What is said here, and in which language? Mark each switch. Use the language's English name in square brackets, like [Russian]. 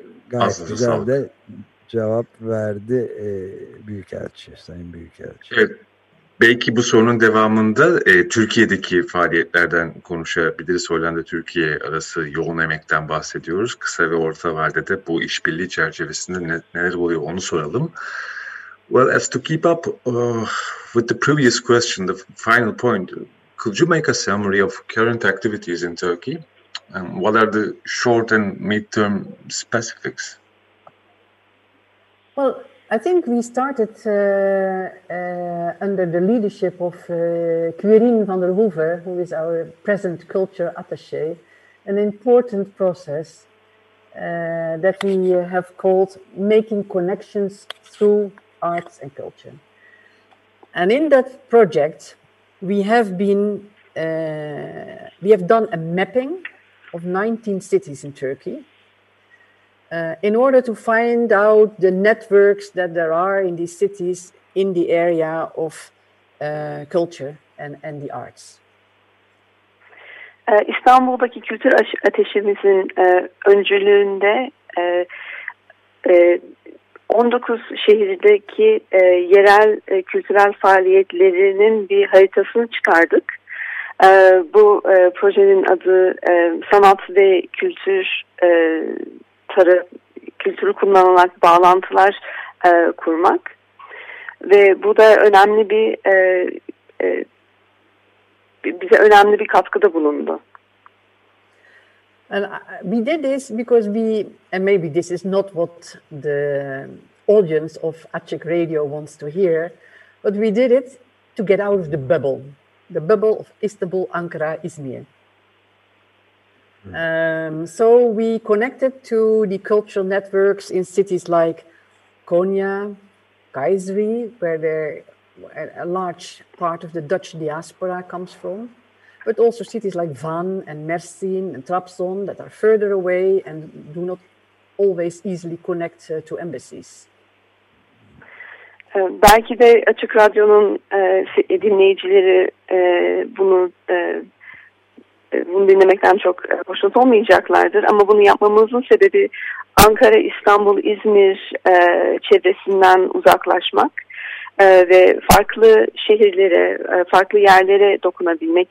[Turkish] Gayet aslında güzel sağlık. De cevap verdi Büyükelçi, Sayın Büyükelçi. Evet. Belki bu sorunun devamında Türkiye'deki faaliyetlerden konuşabiliriz. Hollanda Türkiye arası yoğun emekten bahsediyoruz. Kısa ve orta vadede bu işbirliği çerçevesinde neler oluyor onu soralım. [English] Well, as to keep up with the previous question, the final point, could you make a summary of current activities in Turkey? And what are the short and mid-term specifics? Well, I think we started under the leadership of Quirin van der Hoeve, who is our present culture attaché, an important process that we have called Making Connections Through Arts and Culture. And in that project, we have been done a mapping of 19 cities in Turkey. In order to find out the networks that there are in these cities in the area of culture and the arts. [Turkish] İstanbul'daki kültür ateşimizin öncülüğünde 19 şehirdeki yerel kültürel faaliyetlerinin bir haritasını çıkardık. Bu projenin adı Sanat ve Kültür kültürü kullanarak bağlantılar kurmak ve bu da önemli bir bize önemli bir katkıda bulundu. [English] And we did this because we, and maybe this is not what the audience of Açık Radio wants to hear, but we did it to get out of the bubble of Istanbul, Ankara, İzmir. So we connected to the cultural networks in cities like Konya, Kayseri, where a large part of the Dutch diaspora comes from, but also cities like Van and Mersin and Trabzon that are further away and do not always easily connect to embassies. [Turkish] Belki de Açık Radyo'nun dinleyicileri bunu bunu dinlemekten çok hoşnut olmayacaklardır. Ama bunu yapmamızın sebebi Ankara, İstanbul, İzmir çevresinden uzaklaşmak ve farklı şehirlere, farklı yerlere dokunabilmek.